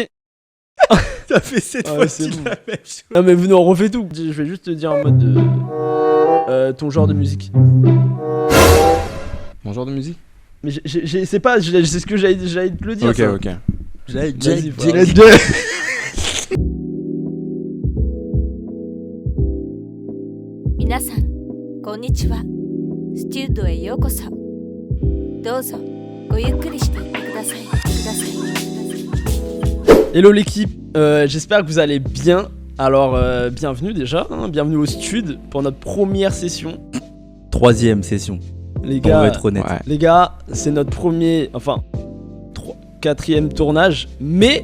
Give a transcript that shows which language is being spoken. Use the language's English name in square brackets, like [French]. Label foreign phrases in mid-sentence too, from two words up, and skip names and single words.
[French] T'as fait cette fois c'est ci bon. la même chose. Non mais non, on refait tout. Je vais juste te dire en mode de... ton genre de musique. Mon genre de musique? Mais c'est pas, c'est ce que j'allais te le dire. Ok, ça. ok. Vas-y, frère. [Japanese] 皆さん、こんにちは。スチュードへようこそ。どうぞ、ごゆっくりしていってください。 [French] Hello l'équipe, j'espère que vous allez bien. Alors, bienvenue déjà, hein, bienvenue au Stud pour notre première session. 3e session, Les on gars, va être honnête. Ouais. les gars, c'est notre premier, enfin, 4e tournage, mais